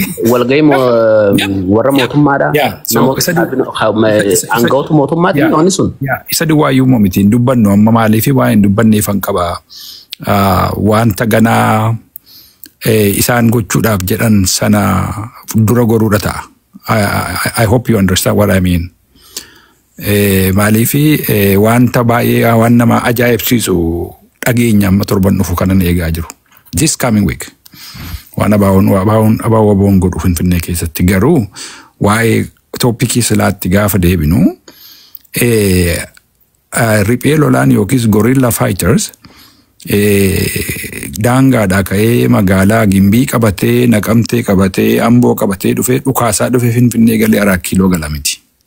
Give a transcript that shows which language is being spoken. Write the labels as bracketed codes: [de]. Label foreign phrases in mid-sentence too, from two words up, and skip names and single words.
[om] Walgahii warra mootummaadha. Aangawoota mootummaatti inni sun. Isa duwwaayyuu moo miti hin dubbannu amma maaliif waa hin dubbanneef kan qaba. Wanta ganaa isaan gochuudhaaf jedhan sana dura goruudha ta'a. [en] I hope you understand what I mean. [om] Maaliif wanta baay'ee waan nama ajaa'ibsiisu dhageenya amma torban dhufu kanan eegaa jiru. [en] This coming week. [om] Waan ABO'n godhu Finfinnee keessatti garuu waa'ee toopikii silaatti gaafa deebinu riphee lolaan yookiis [en] gorilla fighters [om] daangaadhaa ka'ee magaalaa Gimbii qabatee Naqamtee qabatee Amboo qabatee dhufee dhukaasaa dhufee Finfinnee galee 4 kiiloo gala miti.